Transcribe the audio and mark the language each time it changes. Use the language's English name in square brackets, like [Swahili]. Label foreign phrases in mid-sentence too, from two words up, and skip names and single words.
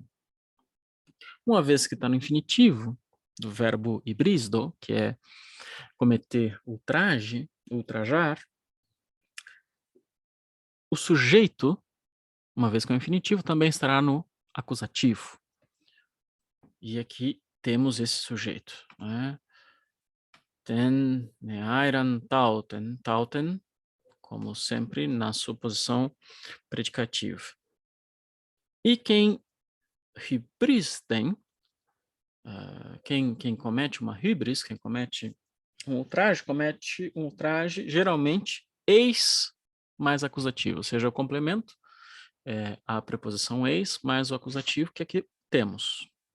[Portuguese] Uma vez que está no infinitivo, do verbo hybrisdo, que é cometer ultraje, ultrajar, o sujeito, uma vez que é um infinitivo, também estará no acusativo. E aqui temos esse sujeito, né? [Greek] τὴν Νέαιραν ταύτην ταύτην, [Portuguese] como sempre, na suposição predicativa. E quem hybrisden, quem comete uma hybris, quem comete um ultraje, geralmente, eis mais acusativo, ou seja, o complemento é a preposição eis mais o acusativo, que aqui temos.